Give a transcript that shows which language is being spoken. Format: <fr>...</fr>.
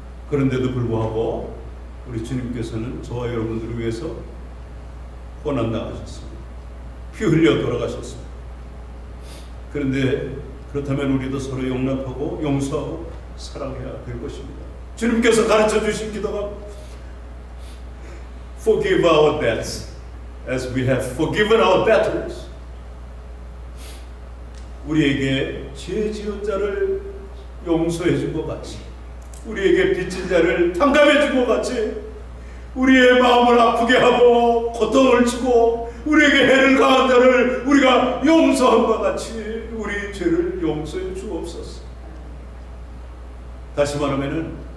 <ko>그런데도 불구하고 우리 주님께서는 저와 여러분들을 위해서 고난당하셨습니다. 피 흘려 돌아가셨습니다. 그런데 그렇다면 우리도 서로 용납하고 용서하고 사랑해야 될 것입니다. 주님께서 가르쳐 주신 기도가</ko> <en>Forgive our debts as we have forgiven our debtors.</en> <ko>우리에게 죄 지은 자를 용서해 준 것 같이, 우리에게 빚진 자를 탕감해 준 것 같이, 우리의 마음을 아프게 하고 고통을 주고 우리에게 해를 가한 자를 우리가 용서한 것 같이 우리 죄를 용서해 주옵소서. 다시 말하면은</ko>